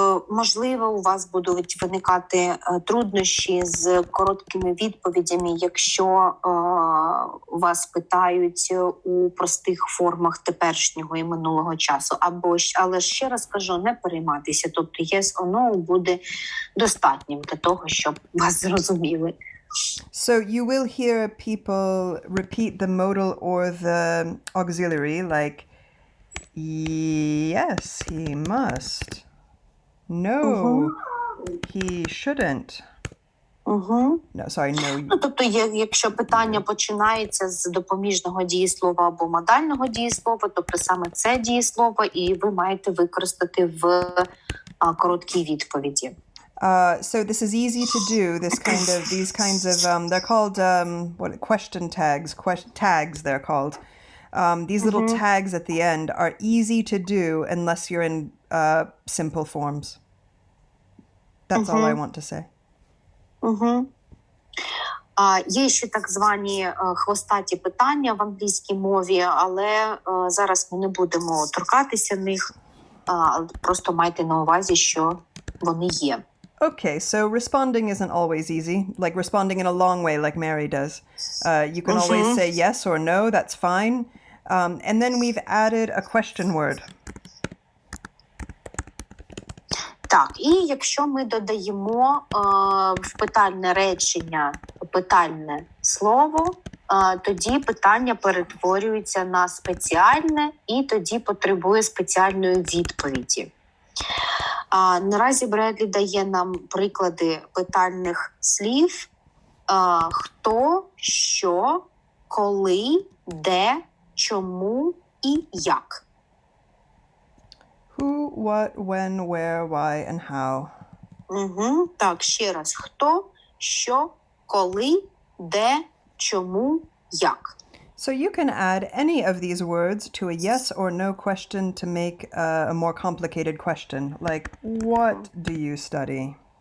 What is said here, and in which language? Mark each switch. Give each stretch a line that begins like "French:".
Ukrainian: Можливо, у вас будуть виникати труднощі з короткими відповідями, якщо вас питають у простих формах теперішнього і минулого часу. Але ще раз кажу, не перейматися. Тобто
English: yes or no
Ukrainian: буде достатнім для того, щоб вас зрозуміли.
English: So you will hear people repeat the modal or the auxiliary, like yes, he must. No, he shouldn't. Угу. No, sorry, no.
Ukrainian: Ну, тобто, якщо питання починається з допоміжного дієслова або модального дієслова, тобто саме це дієслово, і ви маєте використати в короткій відповіді.
English: So this is easy to do. These kinds of they're called question tags. Tags they're called. These little tags at the end are easy to do unless you're in simple forms. That's all I want to say.
Ukrainian: Є ще так звані хвостаті питання в англійській мові, але зараз ми не будемо торкатися них. Просто майте на увазі, що вони є.
English: Okay, so responding isn't always easy, like responding in a long way like Mary does. You can always say yes or no, that's fine. And then we've added a question word.
Ukrainian: Так, і якщо ми додаємо в питальне речення питальне слово, тоді питання перетворюється на спеціальне і тоді потребує спеціальної відповіді. Наразі Бредлі дає нам приклади питальних слів: хто, що, коли, де, чому і як.
English: Who, what, when, where, why, and how.
Ukrainian: Так, ще раз. Хто, що, коли, де, чому, як.
English: So you can add any of these words to a yes or no question to make a more complicated question, like, what do you study?